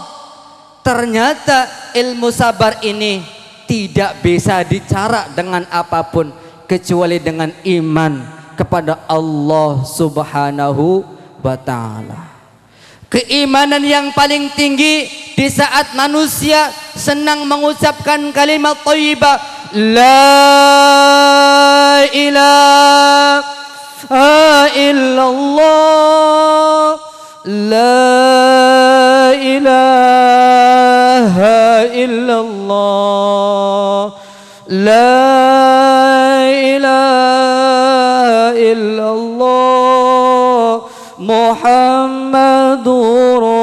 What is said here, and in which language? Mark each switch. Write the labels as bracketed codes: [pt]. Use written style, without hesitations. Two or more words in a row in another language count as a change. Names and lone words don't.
[id] Ternyata ilmu sabar ini tidak bisa dicara dengan apapun kecuali dengan iman kepada Allah [ar] سبحانه و تعالى. [id] Keimanan yang paling tinggi di saat manusia senang mengucapkan kalimat thayyibah [ar] لا إله إلا الله لا إله إلا الله لا إله إلا الله محمد